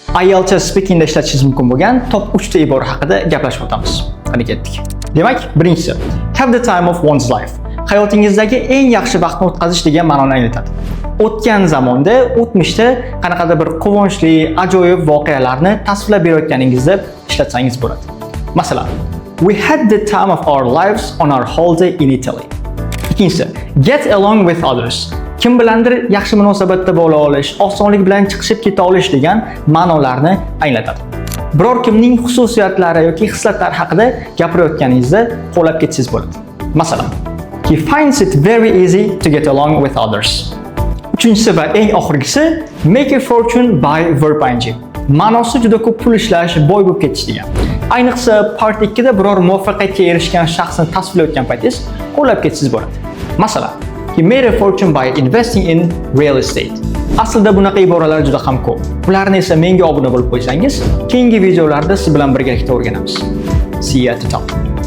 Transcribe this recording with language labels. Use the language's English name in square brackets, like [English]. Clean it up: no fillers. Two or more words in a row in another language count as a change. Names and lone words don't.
[Uzbek] IELTS speakingda ishlatishingiz mumkin bo'lgan top 3 ta ibora haqida gaplashib o'tamiz. Qani ketdik. Demak, birinchisi, [English] have the time of one's life. [Uzbek] Hayotingizdagi eng yaxshi vaqtni o'tkazish degan ma'noni anglatadi. O'tgan zamonda, o'tmishda qanaqadir bir quvonchli, ajoyib voqealarni tasvirlab berayotganingizda ishlatsangiz bo'ladi. Masalan, [English] we had the time of our lives on our holiday in Italy. [Uzbek] Ikkinchisi, [English] get along with others. [Uzbek] Kim bilandir yaxshi munosabatda bo'la olish, osonlik bilan chiqishib keta olish degan ma'nolarni anglatadi. Biror kimning xususiyatlari yoki hislatlari haqida gapirayotganingizda qo'llab ketsangiz bo'ladi. Masalan, [English] he finds it very easy to get along with others. [Uzbek] Uchinchisi va eng oxirgisi, [English] make a fortune by verb ing. [Uzbek] Ma'nosi juda ko'p pul ishlash, boy bo'lib ketish degan. Ayniqsa part 2 da biror muvaffaqiyatga erishgan shaxsni tasvirlayotgan paytingiz qo'llab ketsangiz bo'ladi. Masalan, [English] he made a fortune by investing in real estate. [Uzbek] Aslida bunaqa iboralar juda ham ko'p. Ularni esa menga obuna bo'lib qo'ysangiz, keyingi videolarda siz bilan birgalikda o'rganamiz. [English] See you at the top.